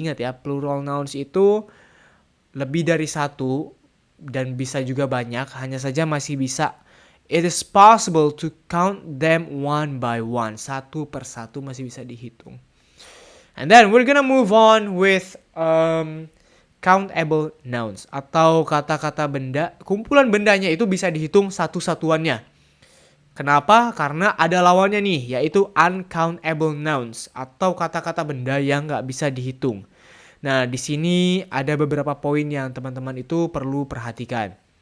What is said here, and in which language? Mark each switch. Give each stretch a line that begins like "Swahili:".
Indonesian: Ingat ya, plural nouns itu lebih dari satu dan bisa juga banyak. Hanya saja masih bisa.
English: It is possible to count them one by one.
Indonesian: Satu per satu masih bisa dihitung.
English: And then we're gonna move on with countable nouns.
Indonesian: Atau kata-kata benda, kumpulan bendanya itu bisa dihitung satu-satuannya. Kenapa? Karena ada lawannya nih, yaitu uncountable nouns atau kata-kata benda yang nggak bisa dihitung. Nah, di sini ada beberapa poin yang teman-teman itu perlu perhatikan.